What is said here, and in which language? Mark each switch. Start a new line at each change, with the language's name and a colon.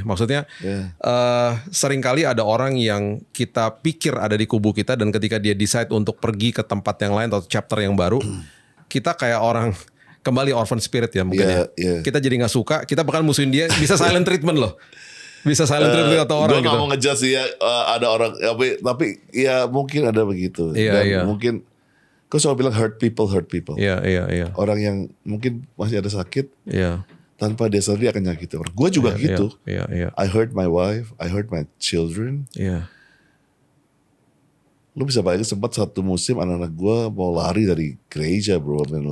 Indonesian: Maksudnya seringkali ada orang yang kita pikir ada di kubu kita, dan ketika dia decide untuk pergi ke tempat yang lain atau chapter yang baru, kita kayak orang kembali orphan spirit ya mungkin Kita jadi gak suka, kita bahkan musuhin dia, bisa silent treatment loh. Bisa silent treatment atau orang gitu. Gue gak mau ngejudge sih ya, ada orang, tapi ya mungkin ada begitu. Mungkin gue selalu bilang
English: hurt people.
Indonesian: Orang yang mungkin masih ada sakit, tanpa dia sadari akan nyakiti orang. Gue juga gitu.
English: I hurt my wife, I hurt my children.
Indonesian: Lu bisa bayangin sempat satu musim anak-anak gue mau lari dari gereja bro.